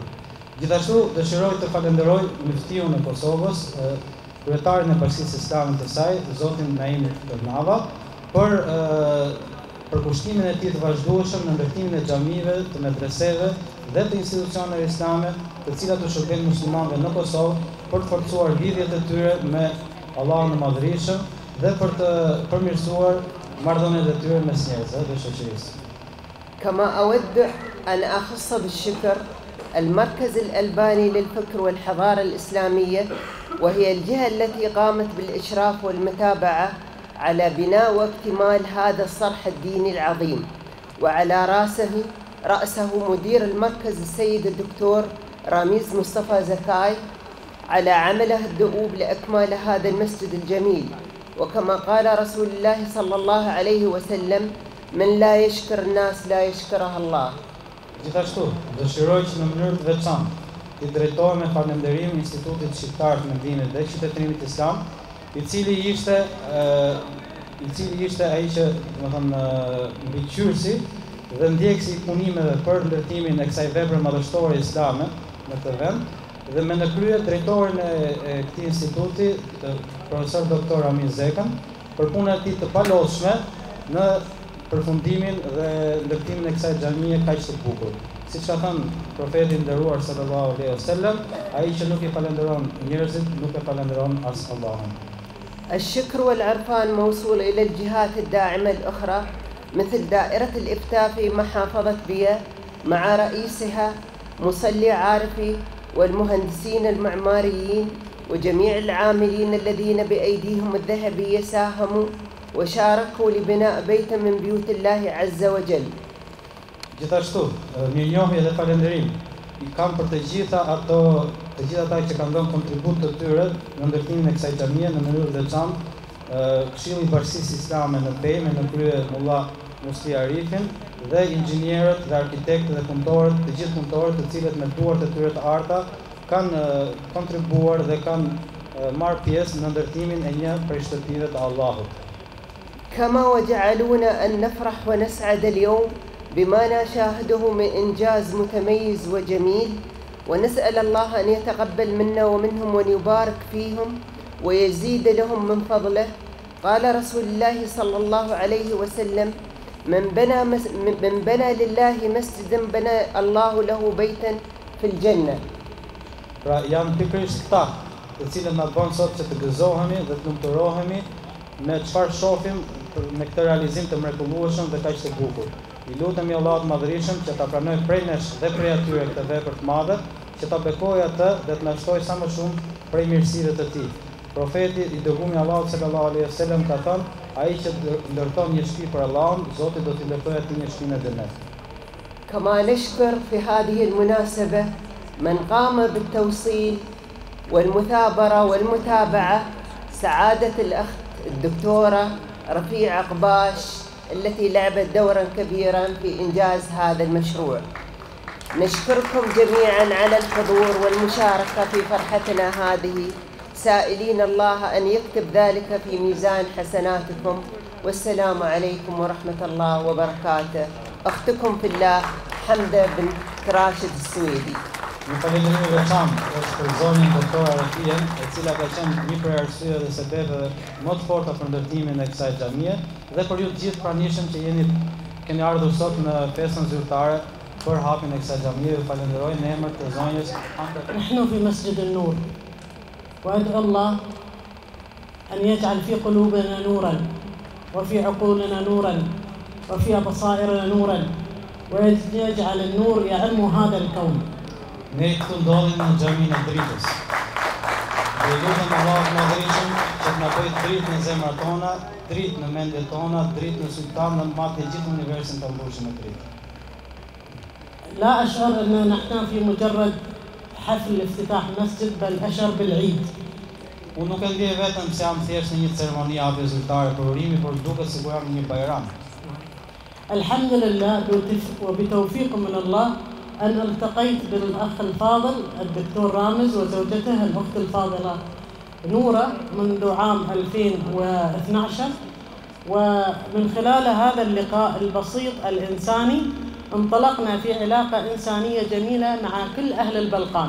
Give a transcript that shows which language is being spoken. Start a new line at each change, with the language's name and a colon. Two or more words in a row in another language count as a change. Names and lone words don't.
Albanian: Gjithashtu, dëshiroj të falenderoj Muftiun e Kosovës, kryetarin e Bashkisë Islame të saj, zotin Naim Ternava, për përkushtimin e tij të vazhdueshëm në ndërtimin e xhamive, të medreseve dhe të institucioneve islame, të cilat u shërbejnë muslimanëve në Kosovë për të forcuar lidhjet e tyre me Allahun e Madhërisëm dhe për të përmirësuar marrëdhëniet e tyre mes njerëzve dhe shoqërisë.
Arabic: كما أود أن أخص بالشكر المركز الألباني للفكر والحضارة الإسلامية، وهي الجهة التي قامت بالإشراف والمتابعة على بناء واكتمال هذا الصرح الديني العظيم، وعلى رأسه مدير المركز السيد الدكتور راميز مصطفى زكاي على عمله الدؤوب لإكمال هذا المسجد الجميل. وكما قال رسول الله صلى الله عليه وسلم: من لا يشكر الناس لا يشكره الله.
Albanian: Gjithashtu, dëshiroj që në mënyrë të veçantë të drejtohem me falënderim Institutit Shqiptar të Mendimit dhe Qytetërimit Islam, I cili ishte ai që, domethënë, mbikëqyrësi dhe ndjekësi I punimeve për ndërtimin e kësaj vepre madhështore islame në këtë vend, dhe me në krye drejtorin e këtij instituti, profesor doktor Amin Zekan, për punën e tij të palodhshme në përfundimin dhe ndërtimin e kësaj xhamie kaq të bukur. Siç ka thënë profeti I nderuar
Arabic: صلى الله عليه وسلم,
Albanian: ai që nuk I falenderon njerëzit, nuk e falenderon as Allahun.
Arabic: الشكر والعرفان موصول إلى الجهات الداعمة الأخرى مثل دائرة الإفتاء في محافظة بيا مع رئيسها مصلي عارفي والمهندسين المعماريين وجميع العاملين الذين بأيديهم الذهبية ساهموا وشاركوا لبناء بيت من بيوت الله عز وجل.
Albanian: Gjithashtu, mirënjohje dhe falënderim I kam për të gjitha ata që kanë dhënë kontribut të tyre në ndërtimin e kësaj xhamie në mënyrë të veçantë, Këshilli I Bashkisë Islame në Pejme në krye Mullah Musti Arifin dhe inxhinierët dhe arkitektët dhe punëtorët, të gjithë punëtorët të cilët me duart e tyre të arta kanë kontribuar dhe kanë marrë pjesë në ndërtimin e një prej shtëpive të Allahut.
Arabic: كما وجعلونا أن نفرح ونسعد اليوم بما نشاهده من إنجاز متميز وجميل، ونسأل الله أن يتقبل منا ومنهم وأن يبارك فيهم ويزيد لهم من فضله. قال رسول الله صلى الله عليه وسلم: من بنى لله مسجدا بنى الله له بيتا في الجنة.
Albanian: Pra janë pikërisht këta, të cilët na bën sot që të gëzohemi dhe të lumturohemi me çfarë shohim me këtë realizim të mrekullueshëm dhe kaq të bukur. I lutemi Allahut Madhërisëm që ta pranojë prej nesh dhe prej atyre këtë vepër të madhe, që ta bekojë atë dhe të na shtojë sa më shumë prej mirësive të tij. Profeti I dërguar I Allahut
Arabic: صلى الله عليه وسلم
Albanian: ka thënë: ai që ndërton një shtëpi për Allahun, Zoti do t'i ndërtojë atij një shtëpi në xhenet.
Arabic: كما نشكر في هذه المناسبة من قام بالتوصيل والمثابرة والمتابعة سعادة الأخت الدكتورة رفيع قباش التي لعبت دورا كبيرا في إنجاز هذا المشروع. نشكركم جميعا على الحضور والمشاركة في فرحتنا هذه، سائلين الله أن يكتب ذلك في ميزان حسناتكم. والسلام عليكم ورحمة الله وبركاته. أختكم في الله حمدة بنت راشد السويدي.
Albanian: Një falënderim I veçantë është për zonin doktora Rafien, e cila ka qenë një prej arsyeve dhe sebeve më të forta për ndërtimin e kësaj xhamie, dhe për ju të gjithë pranishëm që keni ardhur sot në festën zyrtare për hapjen e kësaj xhamie. Ju falenderoj në emër të zonjës
Arabic: نحن في مسجد النور وأدعو الله أن يجعل في قلوبنا نورا وفي عقولنا نورا وفي بصائرنا نورا ويجعل النور يعم هذا الكون.
Albanian: Ne këtu ndodhim në xhaminë e dritës. Dhe lutem Allahut Madhërisëm që të na bëjë dritë në zemrat tona, dritë në mendjet tona, dritë në sultan në matë gjithë universin të mbushur me dritë.
Arabic: لا أشعر أننا نحن في مجرد حفل افتتاح مسجد بل أشعر بالعيد.
Albanian: Unë nuk e ndjej vetëm se jam thjesht në një ceremoni apo zyrtare për urimi, por duket sikur jam në një bajram.
Arabic: الحمد لله وبتوفيق من الله أن التقيت بالأخ الفاضل الدكتور رامز وزوجته الأخت الفاضلة نورة منذ عام 2012 ومن خلال هذا اللقاء البسيط الإنساني انطلقنا في علاقة إنسانية جميلة مع كل أهل البلقان.